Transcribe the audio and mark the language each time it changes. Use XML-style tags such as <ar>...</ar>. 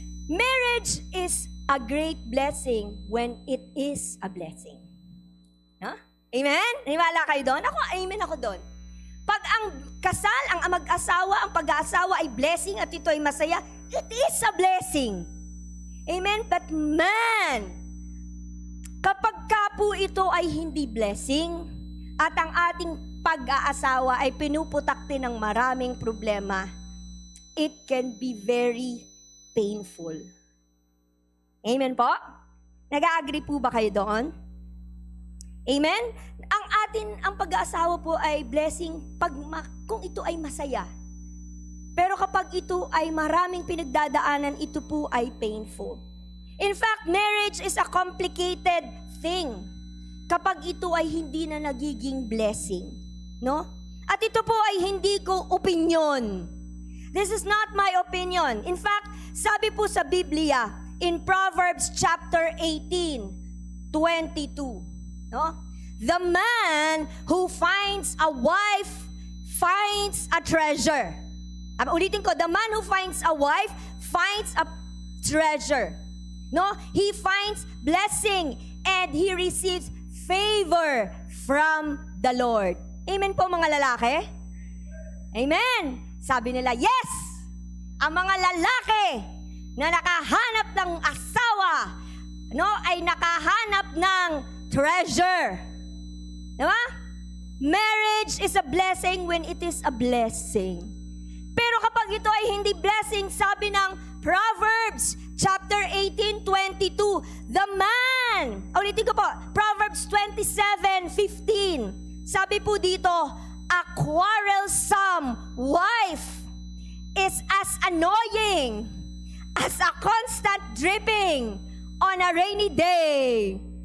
<en>Marriage is a great blessing when it is a blessing.</en> <tl>Huh? Amen? Naniwala kayo doon? Amen ako doon. Pag ang kasal, ang mag-asawa, ang pag-aasawa ay blessing at ito ay masaya,</tl> <en>it is a blessing.</en> <tl>Amen?</tl> <en>But man,</en> <tl>kapag ka po ito ay hindi blessing at ang ating pag-aasawa ay pinuputakti ng maraming problema,</tl> <en>it can be very painful.</en> <tl>Amen po? Nag-agree po ba kayo doon? Amen? Ang pag-aasawa po ay blessing kung ito ay masaya. Pero kapag ito ay maraming pinagdadaanan, ito po ay painful.</tl> <en>In fact, marriage is a complicated thing</en> <tl>kapag ito ay hindi na nagiging blessing. No? At ito po ay hindi ko opinion.</tl> <en>This is not my opinion. In fact,</en> <tl>sabi po sa Biblia,</tl> <en>in Proverbs chapter 18, 22, no? The man who finds a wife finds a treasure.</en> <tl>Ulitin ko,</tl> <en>the man who finds a wife finds a treasure. No? He finds blessing and he receives favor from the Lord.</en> <tl>Amen po mga lalaki? Amen! Sabi nila, yes! Ang mga lalaki na nakahanap ng asawa, no, ay nakahanap ng treasure. Diba?</tl> <en>Marriage is a blessing when it is a blessing.</en> <tl>Pero kapag ito ay hindi blessing, sabi ng</tl> <en>Proverbs chapter 18:22, the man,</en> <tl>ulitin ko po,</tl> <en>Proverbs 27:15,</en> <tl>sabi po dito,</tl> <en>a quarrelsome wife is as annoying as a constant dripping on a rainy day.</en>